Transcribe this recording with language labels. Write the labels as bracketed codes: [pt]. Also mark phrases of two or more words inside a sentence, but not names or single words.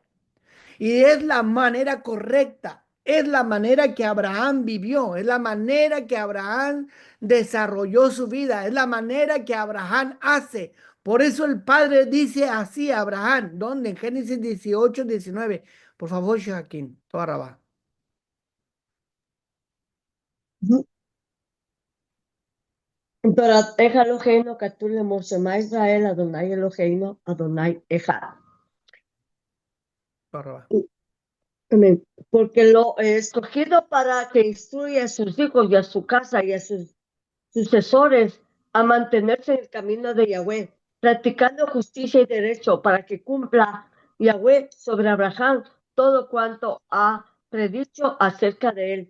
[es] Y es la manera correcta, es la manera que Abraham vivió, es la manera que Abraham desarrolló su vida, es la manera que Abraham hace. Por eso el Padre dice así a Abraham, donde en Génesis 18, 19. Por favor, Joaquín, [he] תודה רבה. תורתך אלוהינו כתוב לאמור שמע ישראל אדוני אלוהינו אדוני אחד. תודה רבה. [es] Amén. Porque lo he escogido para que instruya a sus hijos y a su casa y a sus sucesores a mantenerse en el camino de Yahweh, practicando justicia y derecho, para que cumpla Yahweh sobre Abraham todo cuanto ha predicho acerca de él.